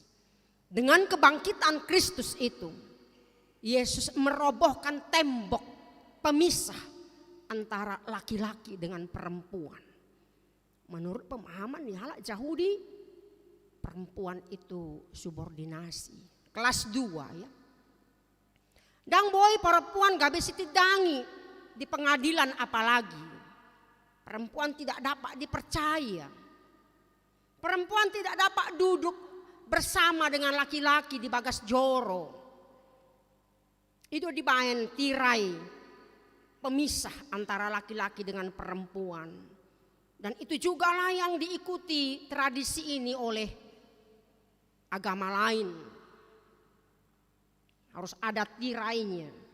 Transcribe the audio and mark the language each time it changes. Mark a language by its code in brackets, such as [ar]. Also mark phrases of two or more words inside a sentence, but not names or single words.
[id] Dengan kebangkitan Kristus itu, Yesus merobohkan tembok pemisah antara laki-laki dengan perempuan. Menurut pemahaman halak Yahudi, perempuan itu subordinasi. Kelas 2 ya. [bbc] Dang boy [id] perempuan gak bisa tidangi di pengadilan apalagi. Perempuan tidak dapat dipercaya. Perempuan tidak dapat duduk bersama dengan laki-laki di [bbc] bagas joro. [id] Itu dibahen tirai pemisah antara laki-laki dengan perempuan. Dan itu juga lah yang diikuti tradisi ini oleh agama lain. Harus ada tirainya.